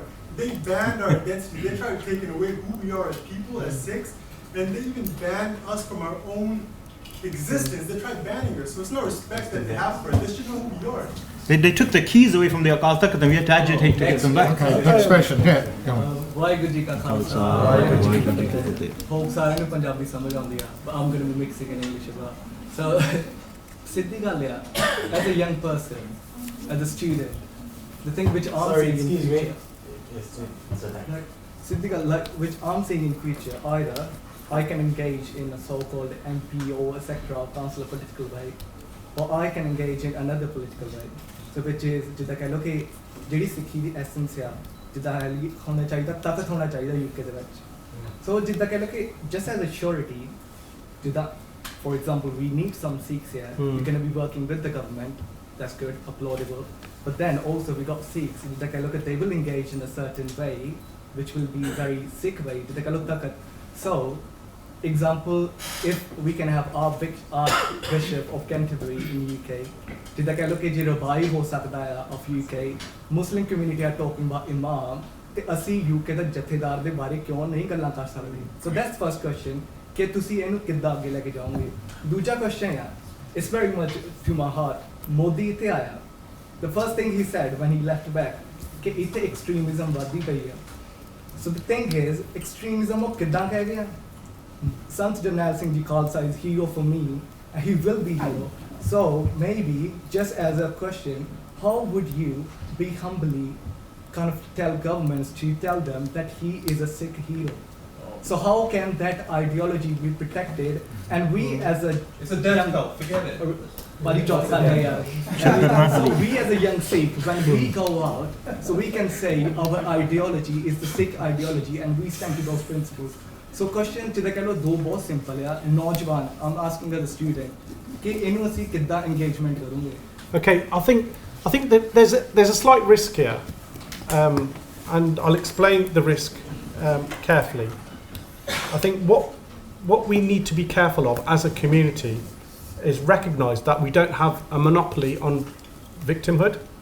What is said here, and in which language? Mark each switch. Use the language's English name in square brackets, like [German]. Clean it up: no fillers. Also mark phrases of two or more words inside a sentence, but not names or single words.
[English] They banned our identity. They tried taking away who we are as people, as Sikhs, and they even banned us from our own existence. They tried banning us. So it's no respect that they have for us. They should know who we are. They took the keys away from the Akal Takht, and we had to agitate to get them back. Okay, next question. Yeah, go on. [Punjabi] ਵਾਹਿਗੁਰੂ ਜੀ ਕਾ ਖਾਲਸਾ ਵਾਹਿਗੁਰੂ ਜੀ ਕੀ ਫਤਿਹ ਹੋਪ ਸਾਰਿਆਂ ਨੂੰ ਪੰਜਾਬੀ ਸਮਝ ਆਉਂਦੀ ਆ [English] but I'm going to be mixing in English as well. [Punjabi] So ਸਿੱਧੀ ਗੱਲ ਆ, [English] as a young person, as a student, the thing which I'm seeing in future, [Punjabi] ਸਿੱਧੀ ਗੱਲ, [English] like which I'm seeing in future, either I can engage in a so-called MP or a sector or council political way, or I can engage in another political way. So which is [Punjabi] ਜਿੱਦਾਂ ਕਹਿ ਲਓ ਕਿ ਜਿਹੜੀ ਸਿੱਖੀ ਦੀ ਐਸੈਂਸ ਆ, ਜਿੱਦਾਂ ਹੋਣਾ ਚਾਹੀਦਾ, ਤਾਕਤ ਹੋਣਾ ਚਾਹੀਦਾ UK ਦੇ ਵਿੱਚ. [English] So [Punjabi] ਜਿੱਦਾਂ ਕਹਿ ਲਓ ਕਿ [English] just as a surety, ਜਿੱਦਾਂ for example we need some Sikhs here, we're going to be working with the government, that's good, applaudable. But then also we got Sikhs, [Punjabi] ਜਿੱਦਾਂ ਕਹਿ ਲਓ ਕਿ [English] they will engage in a certain way, which will be very Sikh way, [Punjabi] ਜਿੱਦਾਂ ਕਹਿ ਲਓ ਤਾਕਤ. [English] So example, if we can have Archbishop of Canterbury in UK, [Punjabi] ਜਿੱਦਾਂ ਕਹਿ ਲਓ ਕਿ ਜੇ ਰਬਾਈ ਹੋ ਸਕਦਾ ਆ [English] of UK, Muslim community are talking about Imam, [Punjabi] ਤੇ ਅਸੀਂ UK ਦਾ ਜਥੇਦਾਰ ਦੇ ਬਾਰੇ ਕਿਉਂ ਨਹੀਂ ਗੱਲਾਂ ਕਰ ਸਕਦੇ? [English] So that's first question, [Punjabi] ਕਿ ਤੁਸੀਂ ਇਹਨੂੰ ਕਿੱਦਾਂ ਅੱਗੇ ਲੈ ਕੇ ਜਾਓਗੇ? ਦੂਜਾ question ਆ, [English] it's very much to my heart. [Punjabi] ਮੋਦੀ ਇੱਥੇ ਆਇਆ, [English] the first thing he said when he left back, [Punjabi] ਕਿ ਇੱਥੇ extremism ਵੱਧਦੀ ਪਈ ਆ. [English] So the thing is, extremism [Punjabi] ਉਹ ਕਿੱਦਾਂ ਕਹਿ ਗਿਆ? [English] Sant Jarnail Singh Ji Khalsa is hero for me, and he will be hero. So maybe, just as a question, how would you be humbly kind of tell governments to tell them that he is a Sikh hero? So how can that ideology be protected? And we as a... It's a death cult, forget it. Bally so we as a young Sikh, when we go out, so we can say our ideology is the Sikh ideology and we stand to those principles. So question [Punjabi] ਜਿੱਦਾਂ ਕਹਿ ਲਓ ਦੋ ਬਹੁਤ ਸਿੰਪਲ ਆ, ਨੌਜਵਾਨ, [English] I'm asking as a student, [Punjabi] ਕਿ ਇਹਨੂੰ ਅਸੀਂ ਕਿੱਦਾਂ engagement ਕਰੂੰਗੇ? [English] Okay, I think that there's a slight risk here, and I'll explain the risk carefully. I think what we need to be careful of as a community is recognise that we don't have a monopoly on victimhood.